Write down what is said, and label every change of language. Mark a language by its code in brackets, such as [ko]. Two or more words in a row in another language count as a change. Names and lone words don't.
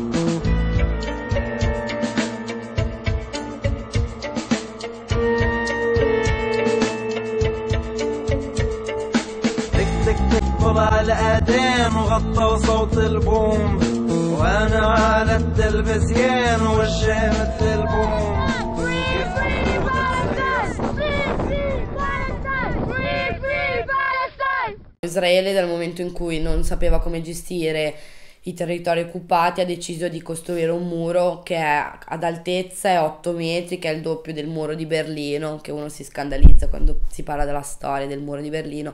[ar] طلع الأذان وغطى صوت البوم وأنا على التلفزيون وجه مثل البوم [it] Israele, dal momento in cui non sapeva come gestire i territori occupati, ha deciso di costruire un muro che è ad altezza è 8 metri, che è il doppio del muro di Berlino, che uno si scandalizza quando si parla della storia del muro di Berlino.